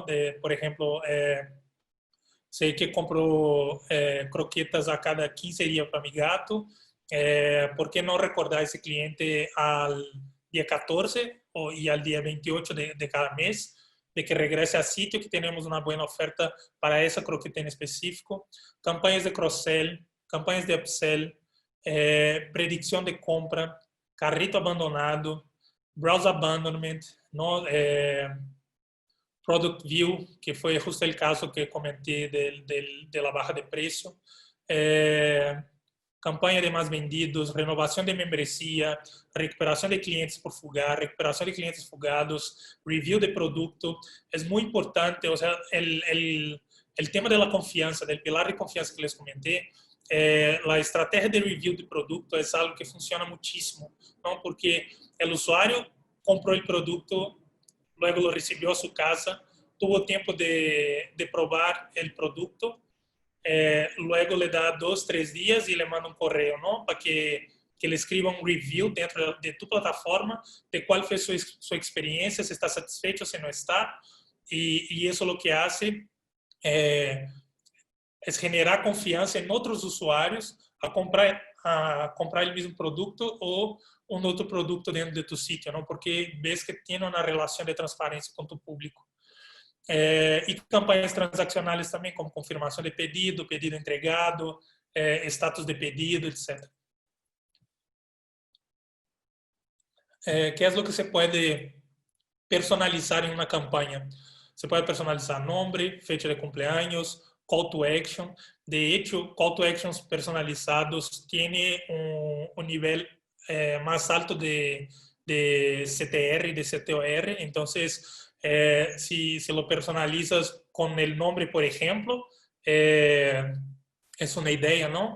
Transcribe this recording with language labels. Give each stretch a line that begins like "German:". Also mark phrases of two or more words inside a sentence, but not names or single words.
Spanish: Por ejemplo, sei que compro croquetas a cada 15 días para mi gato. ¿Por qué no recordar a ese cliente al día 14 y al día 28 de cada mes de que regrese a sitio, que tenemos una buena oferta para esa croqueta en específico,
Portuguese: campanhas de cross-sell, campanhas de upsell,
Spanish: predicción de compra, carrito abandonado,
English: browse abandonment, ¿no? Product View,
Portuguese: que foi justo o caso que comentei
Spanish: de la baja
Portuguese: de preço, campanha de mais vendidos, renovação de membresía, recuperação de clientes por fugar, recuperação de clientes fugados, review de produto. É muito importante,
Spanish: o sea, el tema de la confianza, del pilar de confianza que les comenté, la estrategia de review de producto es algo que funciona muchísimo, ¿no? Porque el usuario compró el producto, luego lo recibió a su casa, tuvo tiempo de probar el producto, luego le da 2, 3 días y le manda un correo, ¿no? Para que le escriba un review dentro de tu plataforma de cuál fue su experiencia, si está satisfecho, si no está. Y eso lo que hace es generar
Portuguese: confiança em outros usuários a comprar o mesmo produto ou um outro produto dentro de tu sítio, não? Porque ves que tem uma relação de transparência com tu público. E campanhas transacionais também, como confirmação de pedido, pedido entregado, status de pedido, etc.
Spanish: ¿Qué es lo que se puede personalizar en una campaña? Se puede personalizar nombre, fecha de cumpleaños,
English: call to action.
Spanish: De hecho,
English: call to actions
Spanish: personalizados tiene un nivel más alto de CTR y de CTOR. Entonces, si lo personalizas con el nombre, por ejemplo, es una idea, ¿no?